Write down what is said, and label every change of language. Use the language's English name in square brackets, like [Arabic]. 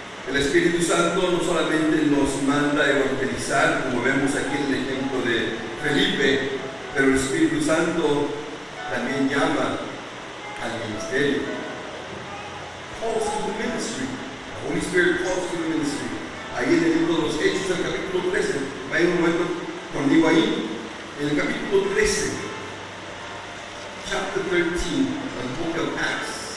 [Spanish] El Espíritu Santo no solamente nos manda a evangelizar, como vemos aquí en el ejemplo de Felipe, pero el Espíritu Santo también llama al ministerio. [English] Calls to the ministry. The Holy Spirit calls to the ministry. [Spanish] Ahí en el libro de los Hechos, el capítulo 13. Vaya un momento conmigo ahí. En el capítulo 13, [English] chapter 13 of the book of Acts.